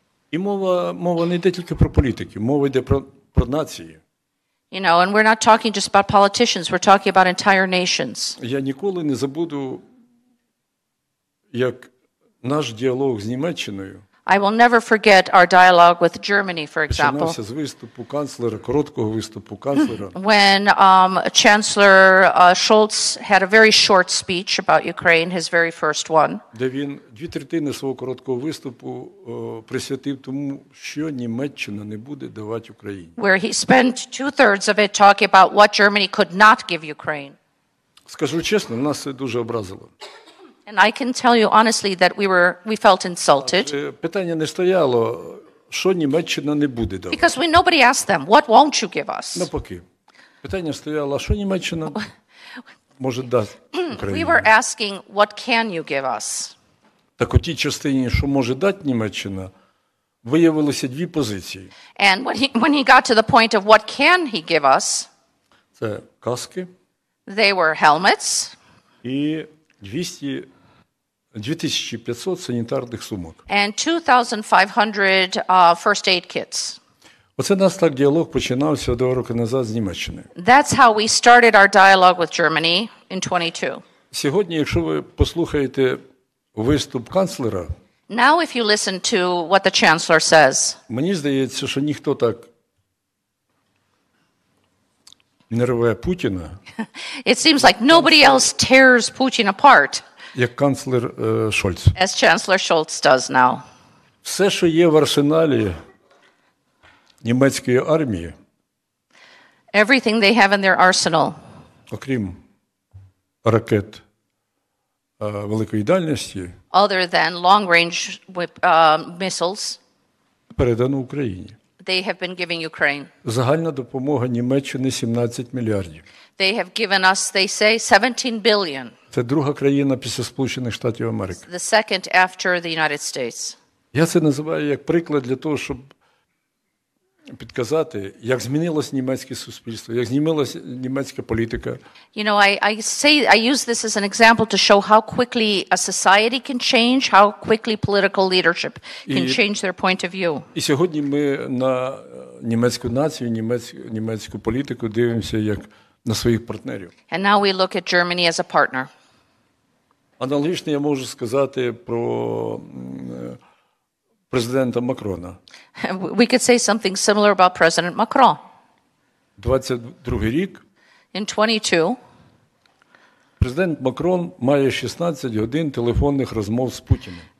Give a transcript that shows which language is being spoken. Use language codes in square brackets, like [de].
[uk] І мова не йде тільки про політиків, мова йде про нації. [en] You know, and we're not talking just about politicians, we're talking about entire nations. [uk] Я ніколи не забуду, як наш діалог з Німеччиною [en] I will never forget our dialogue with Germany, for example, [uk] починався з виступу канцлера, короткого виступу канцлера. [en] when Chancellor Scholz had a very short speech about Ukraine, his very first one, [uk] Де він 2/3 свого короткого виступу присвятив тому, що Німеччина не буде давати Україні. [en] where he spent 2/3 of it talking about what Germany could not give Ukraine. [uk] Скажу чесно, нас це дуже образило. [en] And I can tell you honestly that we felt insulted [uk] Питання не стояло, що Німеччина не буде давати. [en] because nobody asked them, what won't you give us? [uk] Навпаки. Питання стояло, а що Німеччина може дати [en] We [uk] Україні? [en] were asking, what can you give us? [uk] Так у тій частині, що може дати Німеччина, виявилося дві позиції. [en] And when he got to the point of what can he give us, [uk] Це каски [en] they were helmets [uk] і 2500 санітарних сумок. [en] and 2,500 first aid kits. [uk] Оце нас так діалог починався 2 роки назад з Німеччини. [en] That's how we started our dialogue with Germany in 22. [uk] Сьогодні, якщо ви послухаєте виступ канцлера, [en] Now if you listen to what the chancellor says, [uk] мені здається, що ніхто так не рве Путіна, [en] it seems like nobody else tears Putin apart [uk] як канцлер Шольц. [en] as Chancellor Scholz does now. [uk] Все, що є в арсеналі німецької армії, [en] Everything they have in their arsenal, [uk] окрім ракет великої дальності, [en] other than long-range missiles, [uk] передано Україні. [en] they have been giving Ukraine. [uk] Загальна допомога Німеччини 17 мільярдів. [en] They have given us, they say, 17 billion, [uk] Це друга країна після Сполучених Штатів Америки. [en] the second after the United States. [uk] Я це називаю як приклад для того, щоб підказати, як змінилось німецьке суспільство, як змінилася німецька політика. [en] You know, I use this as an example to show how quickly a society can change, how quickly political leadership can change their point of view. [uk] І сьогодні ми на німецьку націю, німецьку політику дивимося як на своїх партнерів. [en] And now we look at Germany as a partner. [uk] Аналогічно я можу сказати про президента Макрона. [en] We could say something similar about President Macron. [uk] 22-й рік [en] In 22, [uk] президент Макрон має 16 годин телефонних розмов з Путіним.